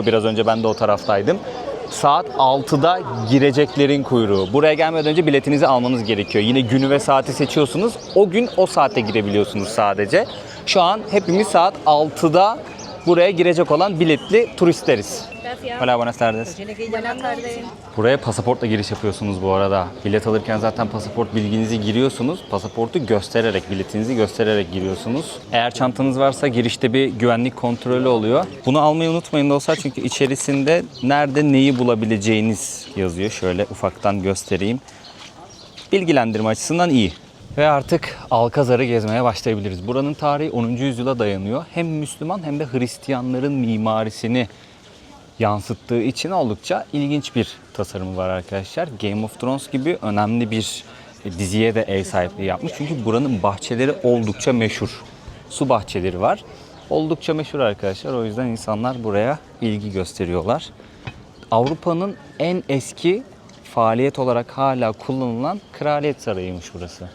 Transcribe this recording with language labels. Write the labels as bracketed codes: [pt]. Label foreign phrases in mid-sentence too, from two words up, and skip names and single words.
[tr] Biraz önce ben de o taraftaydım. Saat 6'da gireceklerin kuyruğu. Buraya gelmeden önce biletinizi almanız gerekiyor. Yine günü ve saati seçiyorsunuz. O gün o saatte girebiliyorsunuz sadece. Şu an hepimiz saat 6'da buraya girecek olan biletli turistleriz. [es] Hola, buenas tardes. [tr] Buraya pasaportla giriş yapıyorsunuz bu arada. Bilet alırken zaten pasaport bilginizi giriyorsunuz. Pasaportu göstererek, biletinizi göstererek giriyorsunuz. Eğer çantanız varsa girişte bir güvenlik kontrolü oluyor. Bunu almayı unutmayın dostlar çünkü içerisinde nerede neyi bulabileceğiniz yazıyor. Şöyle ufaktan göstereyim. Bilgilendirme açısından iyi. Ve artık Alkazar'ı gezmeye başlayabiliriz. Buranın tarihi 10. yüzyıla dayanıyor. Hem Müslüman hem de Hristiyanların mimarisini yansıttığı için oldukça ilginç bir tasarımı var arkadaşlar. Game of Thrones gibi önemli bir diziye de ev sahipliği yapmış. Çünkü buranın bahçeleri oldukça meşhur. Su bahçeleri var. Oldukça meşhur arkadaşlar. O yüzden insanlar buraya ilgi gösteriyorlar. Avrupa'nın en eski faaliyet olarak hala kullanılan Kraliyet Sarayı'ymış burası.